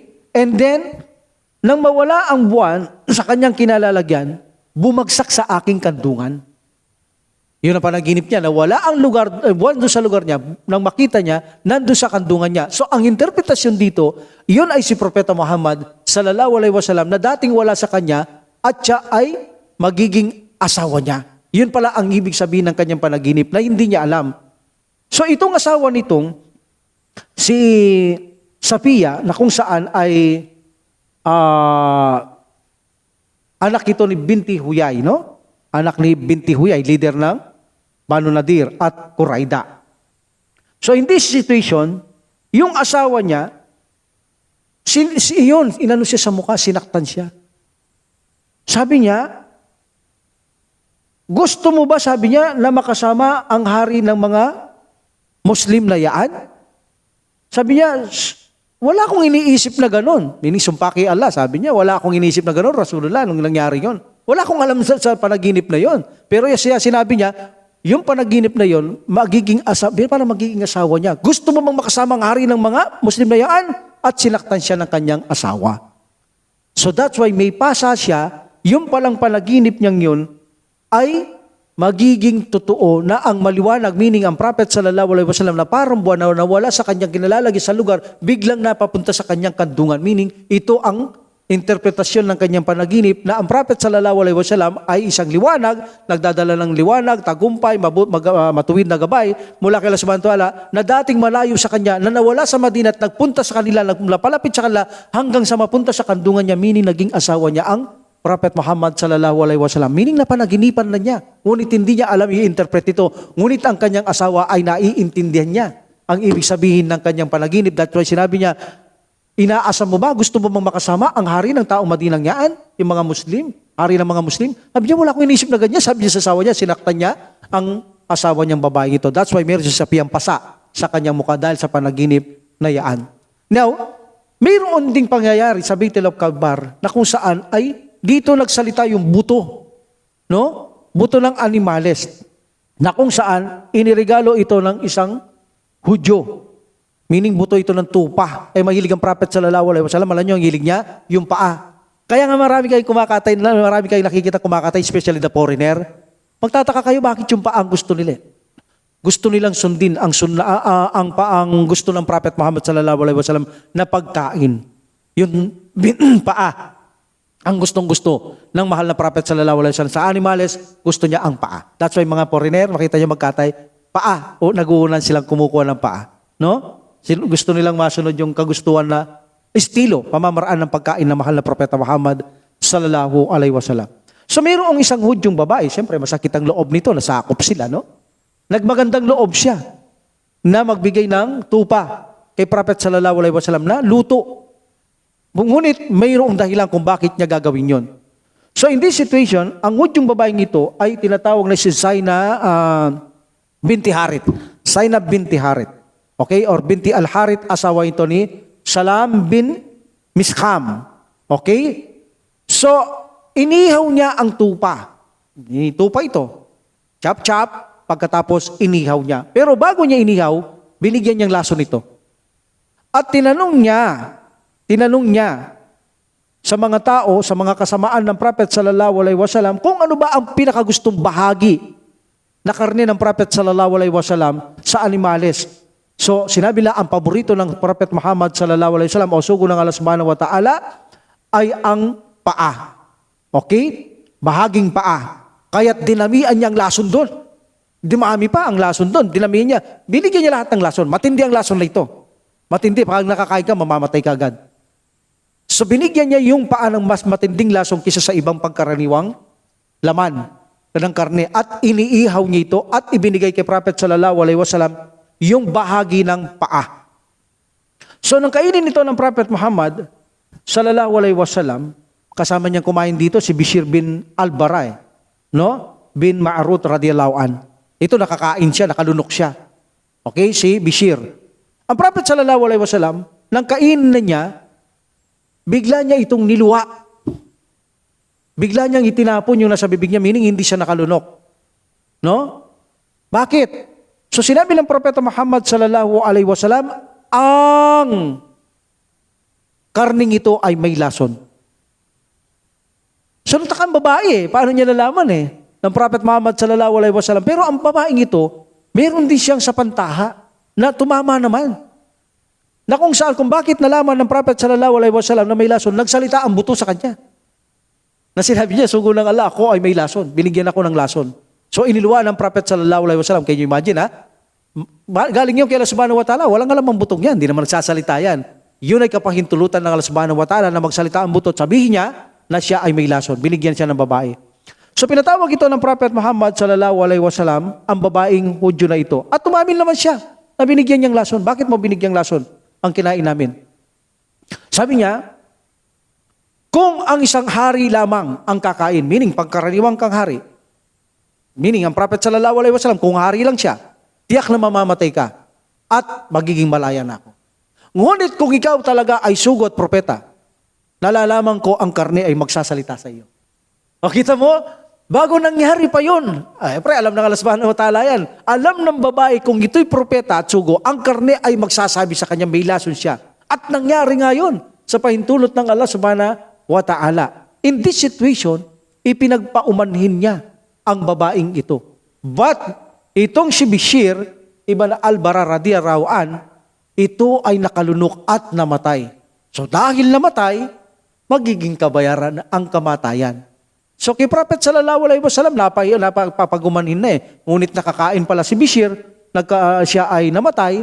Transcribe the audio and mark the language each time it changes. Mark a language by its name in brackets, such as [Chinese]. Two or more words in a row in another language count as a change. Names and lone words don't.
[English] And then, [Filipino] nang mawala ang buwan sa kanyang kinalalagyan, bumagsak sa aking kandungan. Yun ang panaginip niya, na wala ang lugar, buwan doon sa lugar niya, nang makita niya, nandun sa kandungan niya. So ang interpretasyon dito, yun ay si Propeta Muhammad [Arabic] صلى الله عليه وسلم [Filipino] na dating wala sa kanya at siya ay magiging asawa niya. Yun pala ang ibig sabihin ng kanyang panaginip na hindi niya alam. So itong asawa nitong si Safiya, na kung saan ay anak ito ni Binti Huyay, no? Anak ni Binti Huyay, leader ng Banu Nadir at Quraida. [English] So in this situation, [Filipino] yung asawa niya, yun, inano siya sa mukha, sinaktan siya. Sabi niya, gusto mo ba, sabi niya, na makasama ang hari ng mga Muslim na yaan? Sabi niya, wala akong iniisip na ganun. Ninisumpa kay Allah, sabi niya, wala akong iniisip na ganun, Rasulullah, nung nangyari yun. Wala akong alam sa panaginip na yun. Pero siya sinabi niya, yung panaginip na yun, para magiging asawa niya. Gusto mo bang makasama ang hari ng mga Muslim na yaan? At sinaktan siya ng kanyang asawa. [English] So that's why [Filipino] may pasa siya, yung palang panaginip niyang yun, ay magiging totoo na ang maliwanag, meaning ang Prophet [Arabic] صلى الله عليه وسلم [Filipino] na parang buwan na nawala sa kanyang kinalalagay sa lugar, biglang napapunta sa kanyang kandungan. Meaning, ito ang interpretasyon ng kanyang panaginip na ang Prophet [Arabic] صلى الله عليه وسلم [Filipino] ay isang liwanag, nagdadala ng liwanag, tagumpay, matuwid na gabay mula kay Allah [Arabic] سبحانه وتعالى, [Filipino] na dating malayo sa kanya, na nawala sa Madina at nagpunta sa kanila, napalapit sa kanila hanggang sa mapunta sa kandungan niya, meaning naging asawa niya ang Prophet Muhammad [Arabic] صلى الله عليه وسلم. [Filipino] Meaning na panaginipan na niya. Ngunit hindi niya alam i-interpret ito. Ngunit ang kanyang asawa ay naiintindihan niya ang ibig sabihin ng kanyang panaginip. [English] That's why [Filipino] sinabi niya, inaasam mo ba? Gusto mo bang makasama ang hari ng taong Madinang yaan? Yung mga Muslim? Hari ng mga Muslim? Sabi niya, wala akong inisip na ganyan. Sabi niya sa asawa niya, sinaktan niya ang asawa niyang babae ito. [English] That's why [Filipino] meron siya sapiyang pasa sa kanyang mukha dahil sa panaginip na yaan. Now, mayroon ding pangyayari sa Baitul Akbar na kung saan ay dito nagsalita yung buto. No? Buto ng animales. Na kung saan iniregalo ito ng isang Hudyo. Meaning buto ito ng tupa. Mahilig ang Prophet [Arabic] صلى الله عليه وسلم. [Filipino] Alam niyo, ang hilig niya, yung paa. Kaya nga marami kayong kumakatay, marami kayong nakikita kumakatay, [English] especially the foreigner. [Filipino] Magtataka kayo, bakit yung paa ang gusto nila? Gusto nilang sundin ang paang gusto ng Prophet Muhammad [Arabic] صلى الله عليه وسلم [Filipino] na pagkain. Yung paa. Ang gustong-gusto ng mahal na Prophet [Arabic] صلى الله عليه وسلم. [Filipino] Sa animales, gusto niya ang paa. [English] That's why [Filipino] mga foreigner, makita niyo magkatay, paa. O naguunan silang kumukuha ng paa. No? Gusto nilang masunod yung kagustuhan na estilo, pamamaraan ng pagkain ng mahal na Propeta Muhammad [Arabic] صلى الله عليه وسلم. [Filipino] So mayroong isang Hudyong babae, siyempre masakit ang loob nito, nasakop sila, no? Nagmagandang loob siya na magbigay ng tupa kay Prophet [Arabic] صلى الله عليه وسلم [Filipino] na luto. Ngunit mayroong dahilan kung bakit niya gagawin yon. [English] So in this situation, [Filipino] ang Hudyong babaeng ito ay tinatawag na si Zainab binti Harith. Zainab binti Harith. Okay? Or binti Al-Harith, asawa ito ni Salam bin Miskham. Okay? So, inihaw niya ang tupa. Tupa ito. Chop-chop, pagkatapos inihaw niya. Pero bago niya inihaw, binigyan niyang laso nito. At tinanong niya sa mga tao, sa mga kasamaan ng Prophet [Arabic] صلى الله عليه وسلم, [Filipino] kung ano ba ang pinakagustong bahagi na karne ng Prophet [Arabic] صلى الله عليه وسلم [Filipino] sa animales. So, sinabi nila ang paborito ng Prophet Muhammad [Arabic] صلى الله عليه وسلم [Filipino] o sugo ng Allah [Arabic] سبحانه وتعالى [Filipino] ay ang paa. Okay? Bahaging paa. Kaya't dinamian niya ang lason doon. Dumami pa ang lason doon. Dinamihan niya. Binigyan niya lahat ng lason. Matindi ang lason na ito. Matindi. Pag nakakain ka, mamamatay ka agad. So, binigyan niya yung paa ng mas matinding lason kisa sa ibang pagkaraniwang laman ng karne. At iniihaw niya ito at ibinigay kay Prophet [Arabic] صلى الله عليه وسلم [Filipino] yung bahagi ng paa. So, nang kainin ito ng Prophet Muhammad [Arabic] صلى الله عليه وسلم, [Filipino] kasama niyang kumain dito si Bishir bin Al-Bara, no? Bin Ma'rut [Arabic] رضي الله عن. [Filipino] Ito nakakain siya, nakalunok siya. Okay, si Bishir. Ang Prophet [Arabic] صلى الله عليه وسلم, [Filipino] nang kainin na niya, bigla niya itong niluwa. Bigla niyang itinapon yung nasa bibig niya, meaning hindi siya nakalunok. No? Bakit? So sinabi ng Propeta Muhammad [Arabic] صلى الله عليه وسلم, [Filipino] ang karning ito ay may lason. So natakang babae, paano niya nalaman ng Prophet Muhammad [Arabic] صلى الله عليه وسلم. [Filipino] Pero ang babaeng ito, meron din siyang sapantaha na tumama naman. Na kung saan, kung bakit nalaman ng Prophet [Arabic] صلى الله عليه وسلم [Filipino] na may lason, nagsalita ang buto sa kanya. Na sinabi niya, sugo ng Allah, ako ay may lason. Binigyan ako ng lason. So iniluwa ng Prophet [Arabic] صلى الله عليه وسلم. [English] Can you imagine [Filipino] Galing yun kay Allah [Arabic] سبحانه وتعالى. [Filipino] Walang alam ang butong yan. Hindi naman nagsasalita yan. Yun ay kapahintulutan ng Allah [Arabic] سبحانه وتعالى [Filipino] na magsalita ang buto. Sabihin niya na siya ay may lason. Binigyan siya ng babae. So pinatawag ito ng Prophet Muhammad [Arabic] صلى الله عليه وسلم [Filipino] ang babaeng Hudyo na ito. At umamin naman siya na binigyan niyang lason. Bakit mo binigyang lason ang kinain namin? Sabi niya, kung ang isang hari lamang ang kakain, meaning pagkaraniwang kang hari, meaning ang Prophet [Arabic] صلى الله عليه وسلم, [Filipino] kung hari lang siya, tiyak na mamamatay ka at magiging malaya na ako. Ngunit kung ikaw talaga ay sugo at propeta, nalalaman ko ang karne ay magsasalita sa iyo. O kita mo, bago nangyari pa yun, alam ng Allah [Arabic] سبحانه وتعالى [Filipino] yan, alam ng babae kung ito'y propeta at sugo, ang karne ay magsasabi sa kanya, may lason siya. At nangyari nga yun sa pahintulot ng Allah [Arabic] سبحانه وتعالى. [English] In this situation, [Filipino] ipinagpaumanhin niya ang babaeng ito. But itong si Bishir ibn Al-Bara [Arabic] رضي الله عن, [Filipino] ito ay nakalunok at namatay. So dahil namatay, magiging kabayaran ang kamatayan. So kay Prophet [Arabic] صلى الله عليه وسلم [Filipino] napapagumanhin na Ngunit nakakain pala si Bishir, siya ay namatay.